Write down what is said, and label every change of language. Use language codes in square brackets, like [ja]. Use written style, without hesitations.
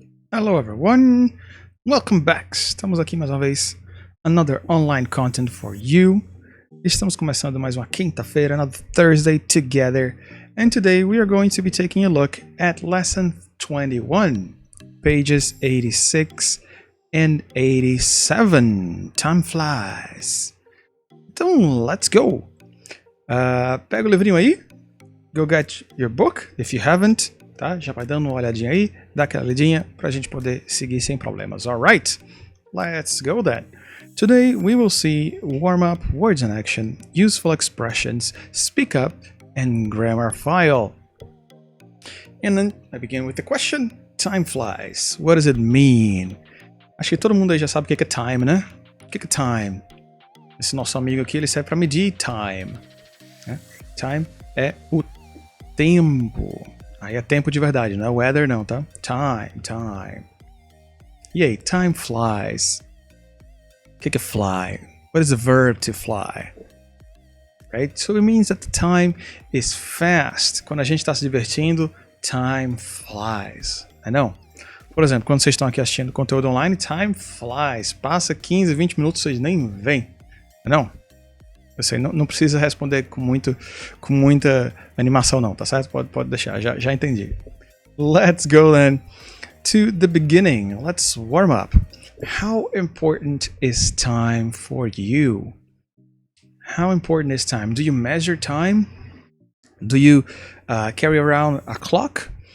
[en] Hello everyone, welcome back. [pt] Estamos aqui mais uma vez, [en] another online content for you. [pt] Estamos começando mais uma quinta-feira, [en] another Thursday together. And today we are going to be taking a look at lesson 21, pages 86 and 87. [pt] Time flies. Então, [en] let's go. [pt] Pega o livrinho aí. [en] Go get your book, if you haven't. [pt] Tá? Já vai dando uma olhadinha aí, dá aquela lidinha pra gente poder seguir sem problemas. [en] Alright, let's go then. Today we will see warm-up, words in action, useful expressions, speak up, and grammar file. And then I begin with the question, time flies. What does it mean? [pt] Acho que todo mundo aí já sabe o que é time, né? O que é time? Esse nosso amigo aqui, ele serve para medir time. Né? Time é o tempo. Aí é tempo de verdade, não é weather não, tá? Time. E aí, time flies. O que é fly? [en] What is the verb to fly? Right? So it means that the time is fast. [pt] Quando a gente está se divertindo, time flies. Não? Por exemplo, quando vocês estão aqui assistindo conteúdo online, time flies. Passa 15, 20 minutos, vocês nem veem. Não? Você não precisa responder com muita animação não, tá certo? Pode deixar, já entendi. [en] Let's go then to the beginning. Let's warm up. How important is time for you? How important is time? Do you measure time? Do you carry around a clock?